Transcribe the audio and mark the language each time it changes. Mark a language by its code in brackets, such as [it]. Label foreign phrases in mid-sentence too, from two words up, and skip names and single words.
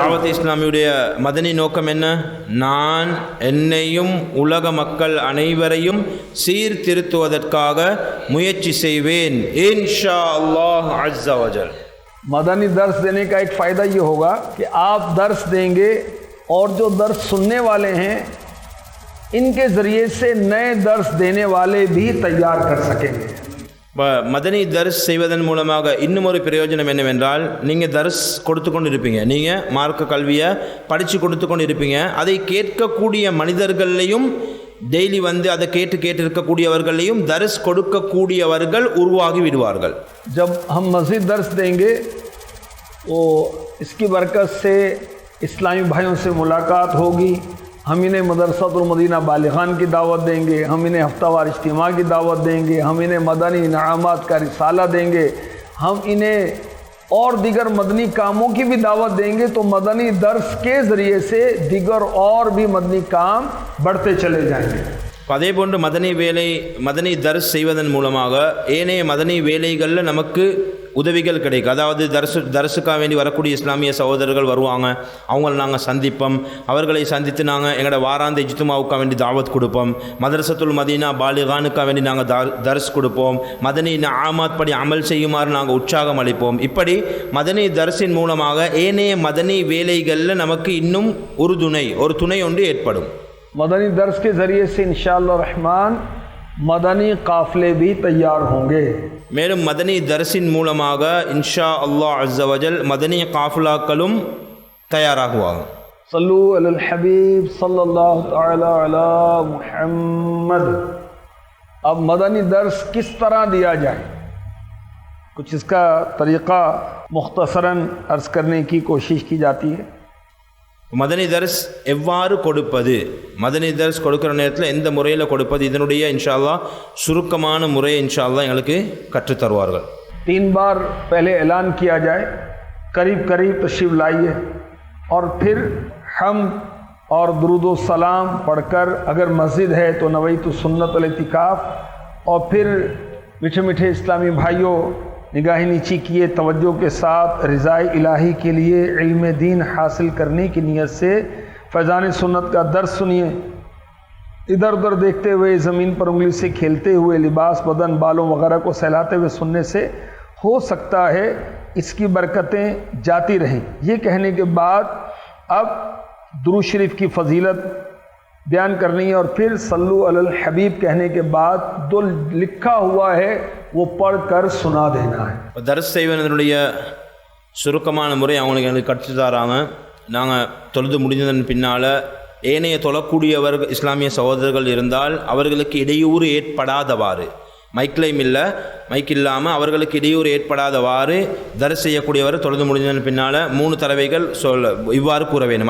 [ta] தாவத் இஸ்லாமியுடைய மதனி நோக்கம் என்ன? நான் என்னையும் உலக மக்கள் அனைவரையும் சீர்திருத்துவதற்காக முயற்சி செய்வேன் [ar] إن شاء الله عز وجل. [hi] मदनी दर्स देने का एक फ़ायदा ये होगा कि आप दर्स देंगे और जो दर्स सुनने वाले हैं इनके ज़रिए से नए दर्स देने वाले भी तैयार कर सकेंगे. [ta] மதனி தர்ஸ் செய்வதன் மூலமாக இன்னும் ஒரு பிரயோஜனம் என்னவென்றால், நீங்கள் தர்ஸ் கொடுத்து கொண்டு இருப்பீங்க, நீங்கள் மார்க்க கல்வியை படித்து கொடுத்து கொண்டு இருப்பீங்க, அதை கேட்கக்கூடிய மனிதர்களையும் டெய்லி வந்து அதை கேட்டு இருக்கக்கூடியவர்களையும் दर्स கொடுக்கக்கூடியவர்கள் உருவாகி விடுவார்கள். [hi] जब हम मज़ीद दर्स देंगे तो इसकी बरकत से इस्लामी भाइयों से मुलाकात होगी. हम इन्हें मदरसतुल मदीना बालिगान की दावत देंगे, हम इन्हें हफ्तावार इज्तिमा की दावत देंगे, हम इन्हें मदनी इनामात का रिसाला देंगे, हम इन्हें और दीगर मदनी कामों की भी दावत देंगे. तो मदनी दर्स के ज़रिए से दीगर और भी मदनी काम बढ़ते चले जाएंगे. [ta] அதே போன்று மதனி தர்ஸ் செய்வதன் மூலமாக ஏனைய மதனி வேலைகளில் நமக்கு உதவிகள் கிடைக்கும். அதாவது தர்சுக்காக வேண்டி வரக்கூடிய இஸ்லாமிய சகோதரர்கள் வருவாங்க, அவங்கள நாங்கள் சந்திப்போம். அவர்களை சந்தித்து நாங்கள் எங்களோட வாராந்த இஜ்துமாவுக்காக வேண்டி தாவத் கொடுப்போம். மதரசத்துல் மதீனா பாலிகானுக்காக வேண்டி நாங்கள் தர்ஸ் கொடுப்போம். மதனி ஆமாத் படி அமல் செய்யுமாறு நாங்கள் உற்சாகம் அளிப்போம். இப்படி மதனி தர்ஸின் மூலமாக ஏனைய மதனி வேலைகளில் நமக்கு இன்னும் ஒரு துணை ஒன்று ஏற்படும். [hi] मदनी दर्स के ज़रिए से [ar] إن شاء الله [hi] रहमान मदनी काफ़िले भी तैयार होंगे. [ta] மேலும் மதனி தர்ஸின் மூலமாக [ar] إن شاء الله عز وجل [ta] மதனி காஃபிலாக்களும் தயாராகுவாங்க. [ar] صلوا على الحبيب صلى الله تعالى على محمد. [hi] अब मदनी दर्स किस तरह दिया जाए, कुछ इसका तरीक़ा मुख्तसरन अर्ज़ करने की कोशिश की जाती है. [ta] மதனி தர்ஸ் எவ்வாறு கொடுப்பது, மதனி தர்ஸ் கொடுக்குற நேரத்தில் எந்த முறையில் கொடுப்பது, இதனுடைய [ar] إن شاء الله [ta] சுருக்கமான முறையை [ar] إن شاء الله [ta] எங்களுக்கு கற்றுத்தருவார்கள். [hi] 3 बार पहले ऐलान किया जाए, करीब करीब तशरीफ़ लाइए और फिर हम और दुरूद सलाम पढ़कर अगर मस्जिद है तो [ar] نويت سنة الاعتكاف, [hi] और फिर मीठे मीठे इस्लामी भाइयों निगाह नीची किए तवज्जो के साथ रिज़ाए इलाही के लिए इल्म दीन हासिल करने की नीयत से फैज़ान सुन्नत का दर्स सुनिए. इधर उधर देखते हुए, ज़मीन पर उंगली से खेलते हुए, लिबास बदन बालों वगैरह को सहलाते हुए सुनने से हो सकता है इसकी बरकतें जाती रहें. ये कहने के बाद अब दुरूद शरीफ की फ़जीलत बयान करनी है और फिर [ar] صلوا على الحبيب [hi] कहने के बाद जो लिखा हुआ है वो पढ़कर सुना देना है. [ta] தர்ஸ் செய்வதனுடைய சுருக்கமான முறை அவங்களுக்கு எனக்கு கற்றுத்தராங்க. நாங்கள் தொழுது முடிந்ததன் பின்னால் ஏனைய தொழக்கூடியவர்கள் இஸ்லாமிய சகோதரர்கள் இருந்தால் அவர்களுக்கு இடையூறு ஏற்படாதவாறு, மைக்லைம் இல்லை, மைக் இல்லாமல் அவர்களுக்கு இடையூறு ஏற்படாதவாறு தர்ஸ் செய்யக்கூடியவர் தொழுது முடிஞ்சதன் பின்னால் 3 தடவைகள் இவ்வாறு கூற வேண்டும்.